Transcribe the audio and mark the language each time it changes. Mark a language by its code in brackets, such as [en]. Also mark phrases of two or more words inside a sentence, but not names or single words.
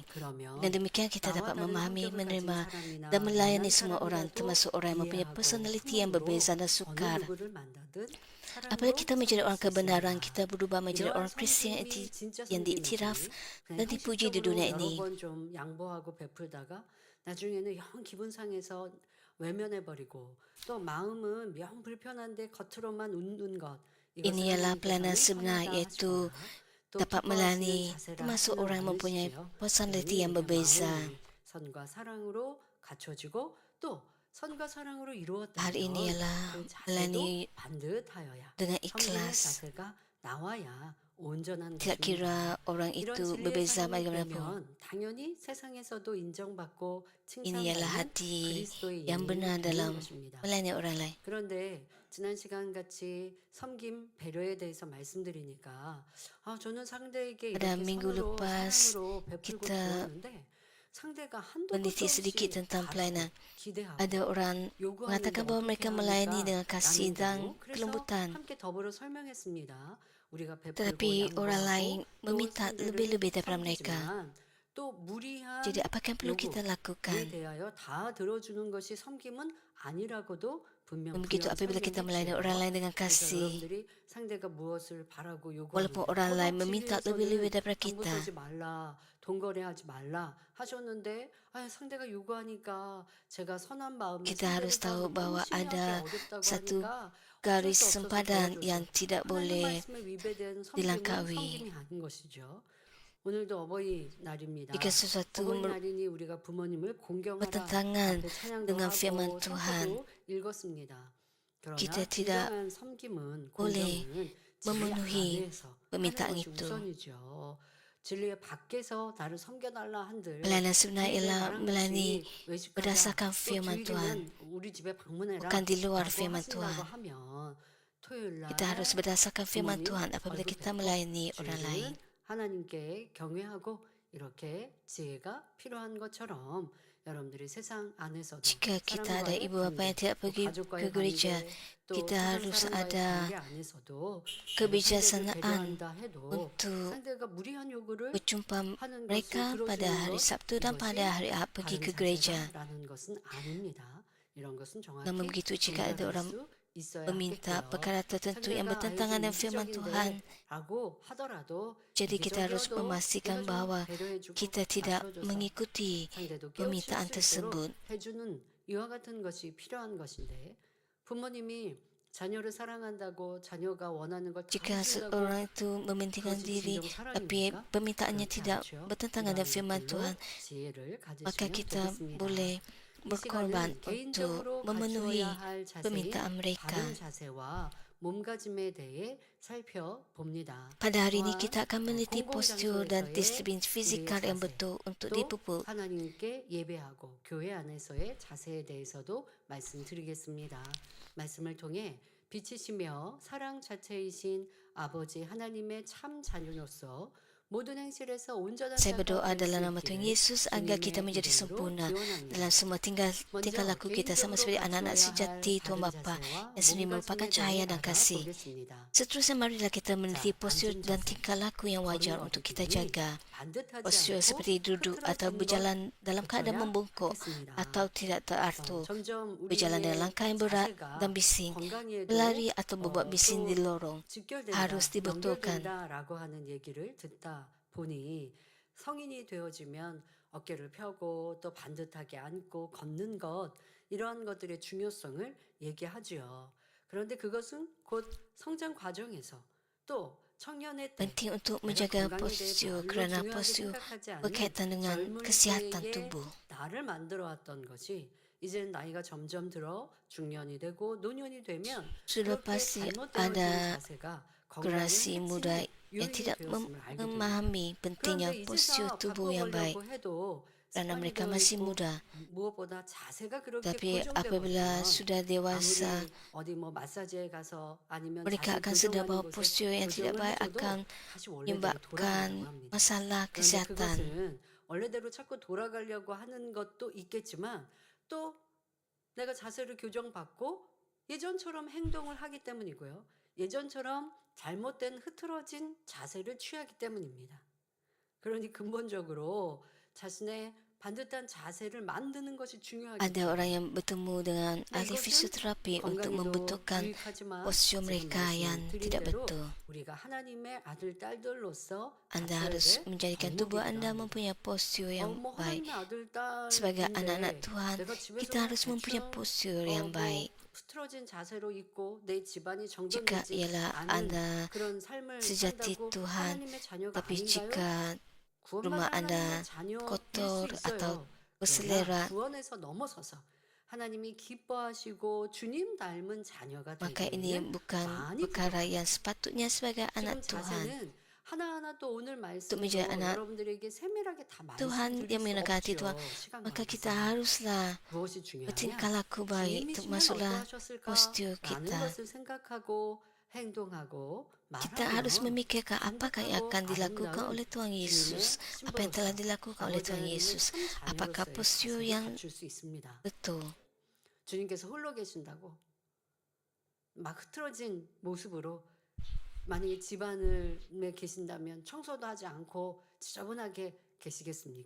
[ms] Dan demikian kita dapat memahami, menerima dan melayani semua orang, termasuk orang yang mempunyai personaliti yang berbeza dan sukar. Apabila kita menjadi orang kebenaran, kita berubah menjadi orang Kristian yang diiktiraf dan dipuji di dunia ini. [ko] 좀 양보하고 베풀다가 나중에는 영 기분 상해서 외면해버리고 또 마음은 영 불편한데 겉으로만 웃는 것. [ms] Ini ialah pelayanan sebenar, iaitu dapat melayani termasuk orang yang mempunyai personaliti yang berbeza. [ko] 선과 사랑으로 갖춰지고 또 선과 사랑으로 이루었다. [ms] Hal ini ialah melayani [ko] 반듯하여야 [ms] dengan [ko] 성령의 [ms] ikhlas. [ko] 자세가 나와야 온전한 [ms] Tidak kira orang itu berbeza bagaimanapun. [ko] 당연히 세상에서도 인정받고 [ms] Ini ialah [ko] 칭찬받는 [ms] hati [ko] 그리스도의 [ms] yang benar [ko] 예를 [ms] dalam [ko] 보이는 것입니다. [ms] melayani orang lain. [ko] 그런데 지난 시간 같이 섬김 배려에 대해서 말씀드리니까 저는 상대에게 [ms] Pada [ko] 이렇게 [ms] minggu [ko] 선으로 [ms] lepas, [ko] 사랑으로 베풀고 [ms] kita [ko] 주었는데 상대가 한도 끝도 [ms] meneliti [ko] 없이 [ms] sedikit tentang pelayanan. [ko] 기대하고 [ms] Ada orang mengatakan bahawa mereka melayani dengan kasih dan kelembutan. [ko] 함께 더불어 설명했습니다. 우리가 [ms] Tetapi [ko] 베풀고 [ms] orang lain [ko] 양보하고 또 [ms] meminta [ko] 상대를 [ms] lebih-lebih daripada mereka. [ko] 섬기지만 또 무리한 [ms] Jadi apa yang perlu kita [ko] 요구에 [ms] lakukan? [ko] 대하여 다 들어주는 것이 섬김은 아니라고도 분명 [ms] Begitu apabila kita melayani orang lain dengan kasih, [ko] 여러분들이 상대가 무엇을 바라고 [ms] walaupun [ko] 요구하는데 [ms] orang lain meminta lebih-lebih daripada [ko] 당부 [ms] kita, [ko] 서지 말라, 돈 거래하지 말라 하셨는데 상대가 요구하니까 제가 선한 마음에 [ms] kita harus tahu bahawa [ko] 헌신하기 [ms] ada [ko] 어렵다고 [ms] satu [ko] 하니까 [ms] garis [ko] 어쩔 수 없어서 [ms] sempadan [ko] 도와줬어요. [ms] yang tidak [ko] 하나님 [ms] boleh [ko] 말씀에 위배된 섬김은 [ms] dilangkaui. [ko] 섬김이 아닌 것이죠. 오늘도 어버이날입니다. [ms] Jika sesuatu [ko] 어버이날이니 우리가 부모님을 공경하라 [ms] bertentangan [ko] 앞에 찬양도 [ms] dengan firman [ko] 하고 [ms] Tuhan, [ko] 성서도 읽었습니다. 그러나 [ms] kita tidak [ko] 진정한 섬김은 [ms] boleh [ko] 공경은 [ms] memenuhi [ko] 진리 안에서 [ms] permintaan [ko] 하는 것이 [ms] itu. [ko] 우선이죠. 진리의 밖에서 나를 섬겨달라 한들 [ms] Pelayanan sebenar ialah melayani [ko] 외식하자, [ms] berdasarkan [ko] 또 [ms] firman Tuhan, [ko] 주일이면 우리 집에 방문해라 [ms] bukan di luar [ko] 라고 [ms] firman [ko] 하신다고 [ms] Tuhan. [ko] 하면 토요일날 [ms] Kita harus berdasarkan firman [ko] 부모님 [ms] Tuhan apabila [ko] 얼굴 [ms] kita [ko] 뵙고 [ms] melayani orang lain. [ko] 주일은 하나님께 경외하고 이렇게 지혜가 필요한 것처럼 여러분들이 세상 안에서도 [ms] Jika kita ada [ko] 사람과의 [ms] ibu bapa yang [ko] 관계, [ms] tidak [ko] 또 [ms] pergi ke [ko] 가족과의 [ms] gereja, [ko] 관계, 또 [ms] kita [ko] 세상 [ms] harus [ko] 사람과의 [ms] ada [ko] 관계 안에서도 상대를 [ms] kebijaksanaan [ko] 배려한다 해도 [ms] untuk [ko] 상대가 무리한 요구를 [ms] berjumpa [ko] 하는 [ms] mereka [ko] 것을 [ms] pada [ko] 들어주는 [ms] hari [ko] 것, [ms] Sabtu dan pada [ko] 이것이 [ms] hari Ahad pergi [ko] 바른 [ms] ke gereja. [ko] 자세다라는 것은 아닙니다. 이런 것은 정확히 [ms] Namun begitu jika ada [ko] 분별할 [ms] orang [ko] 수 있어야 [ms] meminta [ko] 하겠고요. [ms] perkara tertentu yang [ko] 상대가 [ms] bertentangan dengan firman Tuhan, [ko] 라고 하더라도 [ms] jadi kita harus [ko] 이기적이어도 [ms] memastikan [ko] 내가 좀 [ms] bahawa [ko] 배려해주고 [ms] kita tidak [ko] 맞춰줘서 [ms] mengikuti [ko] 상대도 [ms] permintaan [ko] 깨우칠 수 있도록 [ms] tersebut. [ko] 해주는 이와 같은 것이 필요한 것인데 부모님이 자녀를 사랑한다고 자녀가 원하는 걸 다 [ms] Jika [ko] 해준다고 [ms] seorang itu mementingkan [ko] 그것이 [ms] diri [ko] 진정 [ms] tapi [ko] 사랑입니까? [ms] permintaannya [ko] 그렇지 [ms] tidak [ko] 않죠. [ms] bertentangan dengan [ko] 이러한 [ms] firman [ko] 것들로 [ms] Tuhan, [ko] 지혜를 [ms] maka [ko] 가지시면 [ms] kita [ko] 되겠습니다. [ms] boleh [ko] 이 [ms] berkorban [ko] 시간은 [ms] untuk [ko] 개인적으로 [ms] memenuhi [ko] 갖추어야 할 자세인 [ms] permintaan mereka. [ko] 바른 자세와 몸가짐에 대해 살펴봅니다. [ms] Pada hari ini [ko] 또한 [ms] kita akan meneliti postur dan [ko] 공공장소에서의 [ms] disiplin fizikal yang [ko] 자세, [ms] betul untuk [ko] 또 [ms] dipupuk. [ko] 하나님께 예배하고 교회 안에서의 자세에 대해서도 말씀드리겠습니다. 말씀을 통해 빛이시며 사랑 자체이신 아버지 하나님의 참 자녀로서 모든 행실에서 온전한 [ms] Saya [ko] 자가 [ms] berdoa [ko] 될 수 [ms] dalam nama Tuhan [ko] 있기를 [ms] Yesus agar kita [ko] 주님의 [ms] menjadi [ko] 이름으로 [ms] sempurna [ko] 기원합니다. [ms] dalam semua tingkah laku kita sama [ko] 먼저 [ms] seperti anak-anak [ko] 개인적으로 [ms] sejati [ko] 갖추어야 [ms] Tuhan [ko] 할 [ms] Bapa [ko] 바른 자세와 [ms] yang sendiri merupakan [ko] 몸가짐에 [ms] cahaya [ko] 대해 [ms] dan kasih. [ko] 알아보겠습니다. [ms] Seterusnya marilah kita meneliti [ko] 자, [ms] postur [ko] 앉은 [ms] dan [ko] 자세. [ms] tingkah laku yang wajar untuk kita [ko] 걸음걸이 [ms] jaga. [ko] 반듯하지 [ms] Postur [ko] 않고 [ms] seperti duduk atau [ko] 흐트러진 것 [ms] berjalan dalam keadaan [ko] 고쳐야 [ms] membungkuk [ko] 하겠습니다. [ms] atau tidak teratur, [ko] 점점 [ms] berjalan dengan [ko] 우리의 [ms] langkah yang berat [ko] 자세가 [ms] dan bising, [ko] 건강에도 [ms] berlari atau berbuat bising di [ko] 또 [ms] lorong. [ko] 직결된다, [ms] harus dibetulkan. [ko] 연결된다라고 하는 얘기를 듣다 보니 성인이 되어지면 어깨를 펴고 또 반듯하게 앉고 걷는 것 이러한 것들의 중요성을 얘기하지요. 그런데 그것은 곧 성장 과정에서 또 청년의 때 [ms] Penting untuk [ko] 내가 [ms] menjaga [ko] 건강에 대해 [ms] postur [ko] 별로 [ms] kerana [ko] 중요하게 [ms] postur [ko] 생각하지 않는 [ms] berkaitan dengan [ko] 젊을 [ms] kesihatan [ko] 때의 [ms] tubuh. [ko] 나를 만들어 왔던 것이 이제 나이가 점점 들어 중년이 되고 노년이 되면 [ms] Sudah [ko] 그렇게 [ms] pasti [ko] 잘못되어진 [ms] ada [ko] 자세가 [ms] generasi [ko] 건강의 [ms] muda [ko] 핵심이 [ms] yang [ko] 유인이 [ms] tidak [ko] 되었음을 알게 됩니다. [ms] memahami pentingnya [ko] 그런데 [ms] postur [ko] 이제서 [ms] tubuh yang baik [ko] 바꿔보려고 해도 [ms] kerana [ko] 습관이 [ms] mereka [ko] 되어 [ms] masih [ko] 있고 [ms] muda. [ko] 무엇보다 자세가 그렇게 [ms] Tapi [ko] 고정돼 [ms] apabila [ko] 버리면 [ms] sudah dewasa, [ko] 아무리 어디 뭐 마사지에 가서 아니면 [ms] mereka [ko] 자세 [ms] akan sedar [ko] 교정하는 [ms] bahawa [ko] 곳에 [ms] postur yang tidak [ko] 교정을 [ms] baik [ko] 해줘도 [ms] akan [ko] 다시 원래대로 [ms] menyebabkan [ko] 돌아가려고 합니다. [ms] masalah [ko] 그런데 [ms] kesihatan. [ko] 그것은 원래대로 자꾸 돌아가려고 하는 것도 있겠지만 또 내가 자세를 교정받고 예전처럼 행동을 하기 때문이고요. 예전처럼 잘못된 흐트러진 자세를 취하기 때문입니다. 그러니 근본적으로 자신의 반듯한 자세를 만드는 것이 중요하겠죠. [ms] Ada orang yang bertemu dengan ahli [ko] 이것은 [ms] fisioterapi untuk [ko] 건강에도 [ms] membetulkan [ko] 유익하지만 [ms] postur [ko] 지금 [ms] mereka yang [ko] 말씀드린 [ms] tidak [ko] 대로 [ms] betul. [ko] 우리가 하나님의 아들 딸들로서 [ms] Anda [ko] 갖춰야 [ms] harus [ko] 될 [ms] menjadikan tubuh [ko] 덕목이기도 [ms] Anda [ko] 합니다. [ms] mempunyai postur yang [ko] 뭐 [ms] baik. [ko] 하나님의 아들 [ms] Sebagai anak-anak [ko] 딸인데 [ms] Tuhan, [ko] 내가 집에서 [ms] kita harus mempunyai [ko] 대충 [ms] postur yang [ko] 뭐 [ms] baik. [ko] 흐트러진 자세로 있고 내 집안이 [ms] Jika [ko] 정돈되지 [ms] ialah [ko] 않은 [ms] Anda [ko] 그런 삶을 [ms] sejati [ko] 산다고 [ms] Tuhan, [ko] 하나님의 자녀가 [ms] tapi [ko] 아닌가요? [ms] jika rumah [ko] 구원받은 [ms] Anda [ko] 하나님의 자녀일 [ms] kotor [ko] 수 [ms] atau [ko] 있어요. 그러나 [ms] berselerak, [ko] 구원에서 넘어서서 하나님이 기뻐하시고 주님 닮은 자녀가 [ms] maka [ko] 되기 [ms] ini [ko] 위해는 [ms] bukan [ko] 많이 [ms] perkara yang sepatutnya sebagai [ko] 지금 [ms] anak Tuhan. [ko] 자세는 하나하나 또 오늘 말씀으로 [ms] menjadi anak [ko] 여러분들에게 세밀하게 다 [ms] Tuhan [ko] 말씀드릴 [ms] yang [ko] 수 [ms] mendekati [ko] 없죠. [ms] Tuhan, [ko] 시간 [ms] maka kita [ko] 관계상. [ms] haruslah [ko] 무엇이 중요하냐? [ms] bertingkah laku baik, [ko] 주님이시면 [ms] termasuklah [ko] 어떠하셨을까? [ms] postur [ko] 라는 [ms] kita. [ko] 것을 생각하고 행동하고 [ms] Kita harus [ko] 말하면 [ms] memikirkan apakah yang akan dilakukan oleh Tuhan Yesus, apa yang telah dilakukan oleh Tuhan Yesus, apakah postur yang [ko] 갖출 수 있습니다. [ms] betul. [ko] 주님께서 홀로 계신다고 막 흐트러진 모습으로 만약에 집안에 계신다면 청소도 하지 않고 지저분하게 계시겠습니까?